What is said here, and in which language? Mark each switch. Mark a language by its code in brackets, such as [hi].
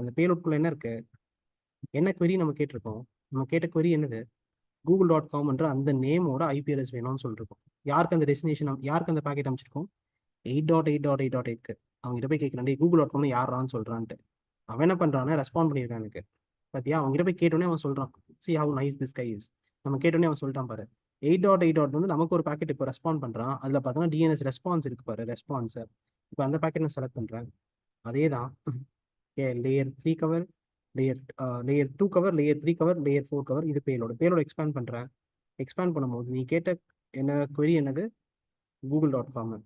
[ta] அந்த பேலோட்குள்ள என்ன இருக்கு, என்ன query நம்ம கேட்டிருக்கோம், நம்ம கேட்ட query என்னது, google.com என்ற அந்த நேமோட ஐபிஎஸ் வேணும்னு சொல்லிருக்கோம். யாருக்கு அந்த டெஸ்டினேஷன், யாருக்கு அந்த பேக்கெட் அமைச்சிருக்கோம், 8.8.8.8க்கு. அவங்ககிட்ட போய் கேட்கலாம், google.comனு யாரான்னு சொல்றான்ட்டு. அவன் என்ன பண்றான்னா ரெஸ்பாண்ட் பண்ணியிருக்கான் எனக்கு பார்த்தியா. அவங்ககிட்ட போய் கேட்டோன்னே அவன் சொல்றான், [en] see how nice this guy is. [ta] நம்ம கேட்டோன்னே அவன் சொல்லிட்டான் பாரு, 8.8 வந்து நமக்கு ஒரு பேக்கெட் இப்போ ரெஸ்பாண்ட் பண்றான். அதுல பார்த்தோன்னா டிஎன்எஸ் ரெஸ்பான்ஸ் இருக்கு பாரு, ரெஸ்பான்ஸ். இப்போ அந்த பேக்கெட் நான் செலக்ட் பண்றேன், அதே தான். Layer 3 cover, layer 2 cover, layer 3 cover, layer 4 cover. இது பேலோட எக்ஸ்பேண்ட் பண்றேன். எக்ஸ்பேண்ட் பண்ணும்போது நீ கேட்ட என்ன query என்னது, google.com.